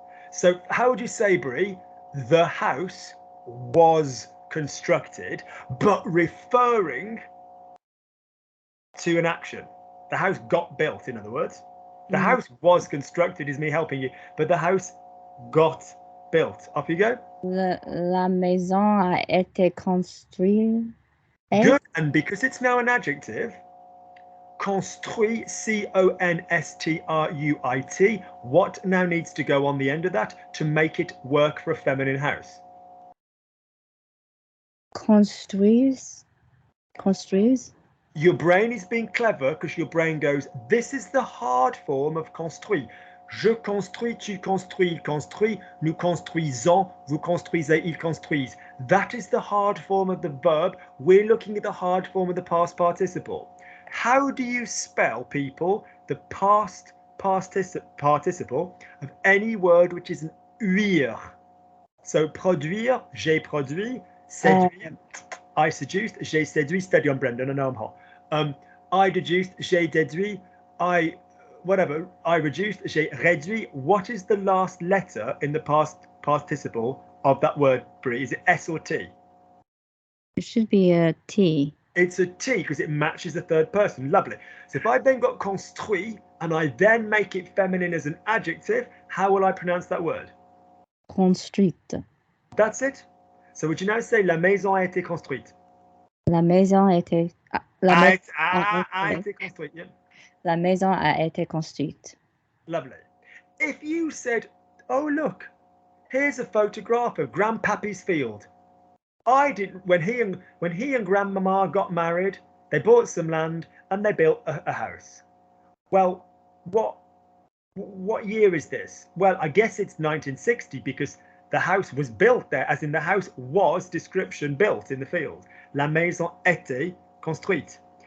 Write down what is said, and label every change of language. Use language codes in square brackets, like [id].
[en] So how would you say, Brie, the house was constructed, but referring to an action? The house got built, in other words. The house was constructed is me helping you, but the house got built. Off you go. [fr] La maison a été construite. [en] Good, and because it's now an adjective, construit, C-O-N-S-T-R-U-I-T, what now needs to go on the end of that to make it work for a feminine house? [fr] Construise. [en] Your brain is being clever because your brain goes, this is the hard form of construit. [fr] Je construis, tu construis, il construit, nous construisons, vous construisez, ils construisent. [en] That is the hard form of the verb. We're looking at the hard form of the past participle. How do you spell, people, the past participle of any word which is an uir? So produire, [fr] j'ai produit, [en] séduire, I seduced, [fr] j'ai séduit, [en] steady on Brendan, I know I'm hot. I deduced, [fr] j'ai déduit, [en] I reduced, [fr] j'ai réduit. [en] What is the last letter in the past participle of that word, Brie? Is it S or T? It should be a T. It's a T because it matches the third person. Lovely. So if I then got construit and I then make it feminine as an adjective, how will I pronounce that word? [fr] Construite. [en] That's it. So would you now say [fr] la maison a été construite? La maison a été. A été construite. Yeah. La maison a été construite. [en] Lovely. If you said, oh look, here's a photograph of Grandpappy's field. When he and Grandmama got married, they bought some land and they built a house. Well, what year is this? Well, I guess it's 1960 because the house was built there, as in the house was description built in the field. [fr] La maison était construite.